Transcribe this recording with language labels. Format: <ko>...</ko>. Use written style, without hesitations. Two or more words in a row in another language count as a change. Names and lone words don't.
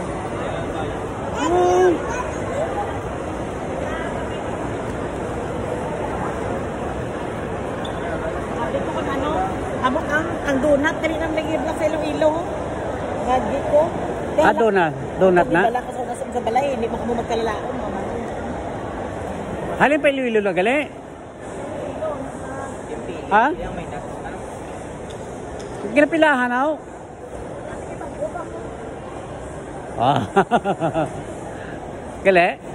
<hil>Ayun.</hil> <tl>Sabi ko kung ano,</tl> <hil>amok ang donut, dali nang nag-ibla sa Iloilo. Gagi ko. Donut na? Dala ka sa balay, hindi mo kamo magkalaon. Halin pa Iloilo na gali? Ha? Ginapilahan ako. Gali?</hil>